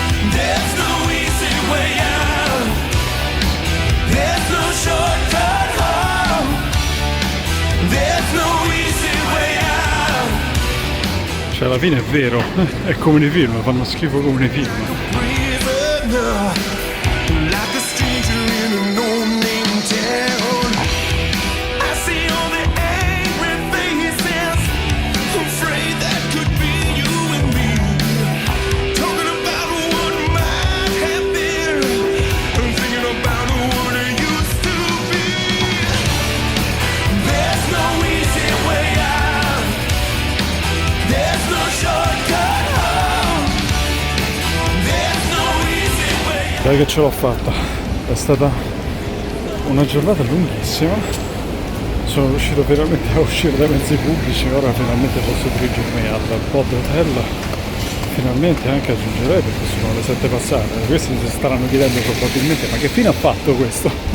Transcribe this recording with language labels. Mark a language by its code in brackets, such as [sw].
[en] There's no easy way out. There's no shortcut home. There's no easy way out. [it] Cioè, alla fine è vero, è come nei film, fanno schifo come nei film. [en] Prisoner, like a stranger in an no-name town. I see all the angry faces, afraid that could be you and me. Talking about what might have been, and thinking about what it used to be. There's no easy way out. There's no shortcut home. There's no easy way out. [it] Dai che ce l'ho fatta, è stata una giornata lunghissima, sono riuscito veramente a uscire dai mezzi pubblici, ora finalmente posso dirigermi al pod hotel, finalmente anche a Giungerei perché sono le 7 passate, questi si staranno chiedendo probabilmente ma che fine ha fatto questo?